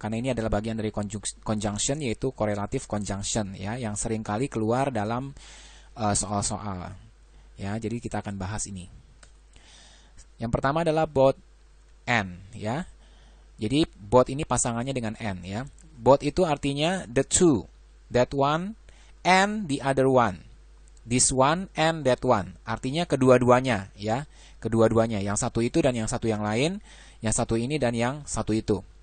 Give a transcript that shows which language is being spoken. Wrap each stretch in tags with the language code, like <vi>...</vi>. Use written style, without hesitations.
<id>Karena ini adalah bagian dari conjunction, yaitu correlative conjunction, ya, yang seringkali keluar dalam soal-soal. Ya, jadi kita akan bahas ini. Yang pertama adalah both and, ya. Jadi both ini pasangannya dengan and, ya.</id> <en>Both</en> <id>itu artinya</id> <en>the two, that one and the other one. This one and that one.</en> <id>Artinya kedua-duanya, ya. Kedua-duanya, yang satu itu dan yang satu yang lain, yang satu ini dan yang satu itu.</id>